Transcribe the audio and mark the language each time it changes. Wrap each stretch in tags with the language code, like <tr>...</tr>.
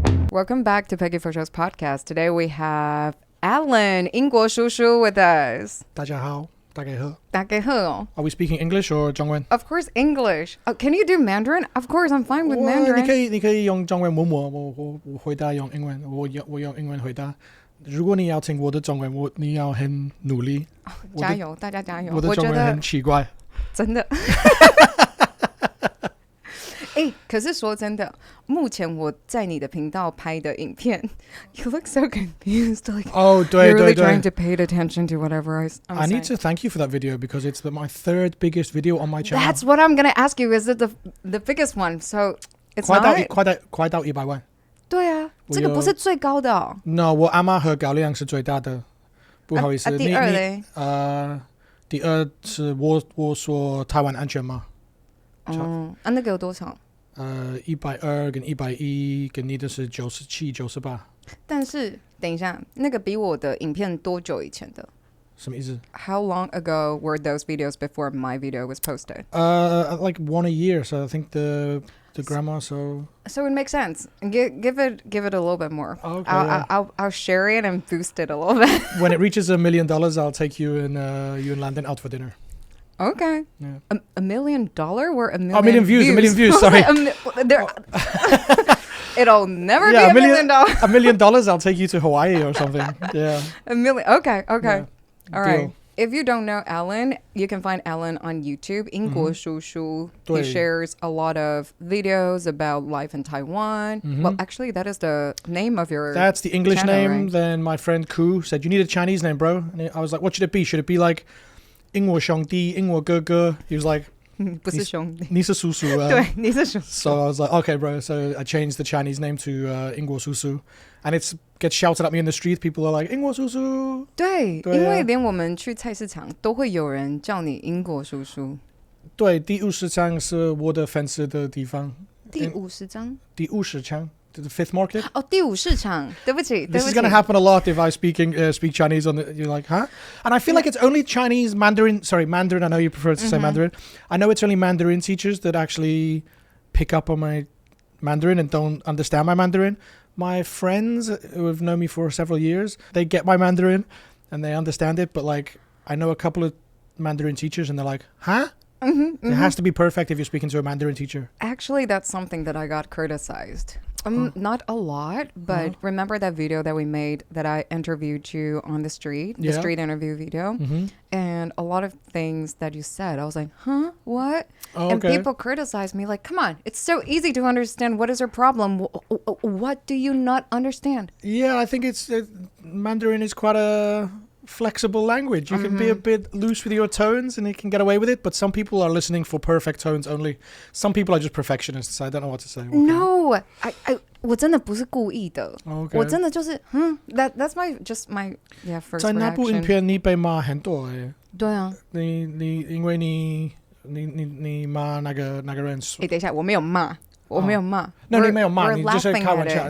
<en>Welcome back to Peggy for Show's podcast. Today we have Allan, 英国叔叔 with us.</en> <zh>大家好，大家好。大家好.</zh> <en>Are we speaking English or 中文? Of course, English. Oh, can you do Mandarin? Of course, I'm fine with Mandarin.</en> <zh>你可以用中文问我回答用英文，我用英文回答。如果你要听我的中文，你要很努力。加油，大家加油。我的中文很奇怪。真的。可是说真的，目前我在你的频道拍的影片</zh> <en>you look so confused. Like,</en> <zh>对</zh> <en>you're really</en> <zh>对</zh> <en>trying to pay attention to whatever I'm I need to thank you for that video because it's my third biggest video on my channel. That's what I'm going to ask you. Is it the biggest one? So it's not.</en> <zh>快到100万。对啊，这个不是最高的哦。 No， 我阿嬷和高亮是最大的。不好意思。第二嘞？第二是我说台湾安全吗？那个有多长？120跟110跟你的是97、98。但是等一下，那个比我的影片多久以前的？什么意思？</zh> <en>How long ago were those videos before my video was posted? Like 1 a year. So I think the grandma. So it makes sense. Give it a little bit more. Okay, I'll share it and boost it a little bit. When it reaches $1 million, I'll take you and London out for dinner. Okay. Yeah. $1 million? We're $1 million. A million views. Sorry. It'll never be $1 million. $1 million, I'll take you to Hawaii or something. Yeah. $1 million. Okay. Yeah. All right. If you don't know Allan, you can find Allan on YouTube.</en> <zh>英国叔叔.</zh> <en>He shares a lot of videos about life in Taiwan. Well, actually, that is the name of your That's the English channel, name. Right? Then my friend Ku said, you need a Chinese name, bro. And I was like, what should it be? Should it be like 英国兄弟,英国哥哥? He was like,</en> <zh>不是兄弟。你是叔叔。对，你是叔叔。</zh> <en>So I was like, okay, bro. So I changed the Chinese name to 英国叔叔. And it gets shouted at me in the street. People are like, 英国叔叔.</en> <zh>对，因为连我们去菜市场都会有人叫你英国叔叔。对，第50张是我的粉丝的地方。第50张？第50场。</zh> <en>The fifth market?</en> <zh>Oh, 第50场.对不起。</zh> <en>This is going to happen a lot if I speak Chinese on the, you're like, huh? And I feel like it's only Mandarin, I know you prefer to say Mandarin. I know it's only Mandarin teachers that actually pick up on my Mandarin and don't understand my Mandarin. My friends who have known me for several years, they get my Mandarin and they understand it. But like, I know a couple of Mandarin teachers and they're like, huh? It has to be perfect if you're speaking to a Mandarin teacher. Actually, that's something that I got criticized. Not a lot, but remember that video that we made that I interviewed you on the street, the street interview video? And a lot of things that you said, I was like, huh? What? Oh, and people criticized me like, come on, it's so easy to understand. What is your problem? What do you not understand? Yeah, I think Mandarin is quite a flexible language. You can be a bit loose with your tones and you can get away with it, but some people are listening for perfect tones only. Some people are just perfectionists. I don't know what to say.</en> <zh>No, 我真的不是故意的。</zh> <en>Okay.</en> <zh>我真的就是</zh> <en>that's my first reaction.</en> <zh>在那部影片你被骂很多耶。对啊。因为你骂那个人。等一下，我没有骂。No, 你没有骂，你就是开玩笑。</zh>